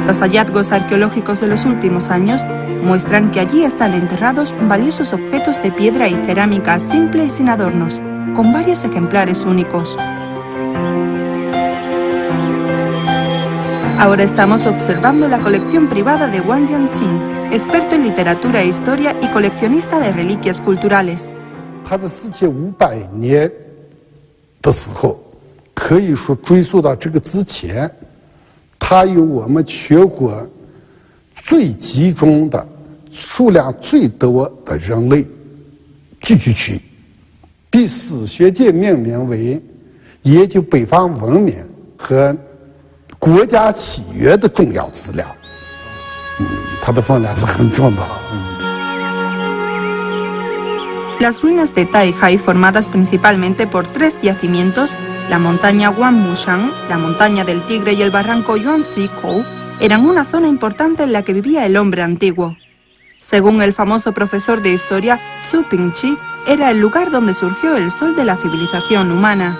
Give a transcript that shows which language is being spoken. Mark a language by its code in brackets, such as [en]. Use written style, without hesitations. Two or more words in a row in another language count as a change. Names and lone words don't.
[es] Los hallazgos arqueológicos de los últimos años muestran que allí están enterrados valiosos objetos de piedra y cerámica simple y sin adornos, con varios ejemplares únicos. Ahora estamos observando la colección privada de Wang Jianqing, experto en literatura e historia y coleccionista de reliquias culturales. [zh] 它的世界500年的时候，可以说追溯到这个之前，它有我们全国最集中的、数量最多的人类聚居区，被史学界命名为研究北方文明和国家起源的重要资料。它的分量是很重的。 [es] Las ruinas de Taihai, formadas principalmente por 3 yacimientos, la montaña Wanmushan, la montaña del Tigre y el barranco Yuanzikou, eran una zona importante en la que vivía el hombre antiguo. Según el famoso profesor de historia Zhu Pingqi, era el lugar donde surgió el sol de la civilización humana.